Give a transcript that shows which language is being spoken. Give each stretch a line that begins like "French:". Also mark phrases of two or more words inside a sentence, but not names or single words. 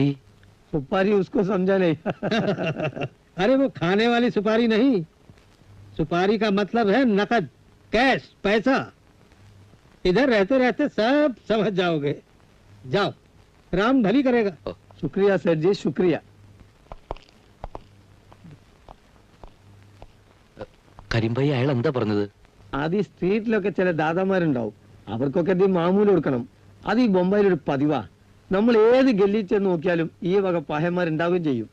Hindi: सुपारी उसको समझा नहीं। अरे वो खाने वाली सुपारी नहीं, सुपारी का मतलब है नकद, कैश, पैसा। इधर रहते रहते सब समझ जाओगे। जाओ, राम भली करेगा। शुक्रिया सेठ जी, शुक्रिया।
Malayalam: കരിമ്പായി അയാൾ എന്താ പറഞ്ഞത്? അത് ഈ സ്ട്രീറ്റിലൊക്കെ ചില ദാതാമാരുണ്ടാവും, അവർക്കൊക്കെ ഇത് മാമൂല് കൊടുക്കണം. അത് ഈ ബൊംബായിലൊരു പതിവാ. നമ്മൾ ഏത് ഗല്ലി ചെന്ന് നോക്കിയാലും ഈ വക പാഹന്മാരുണ്ടാവുകയും ചെയ്യും.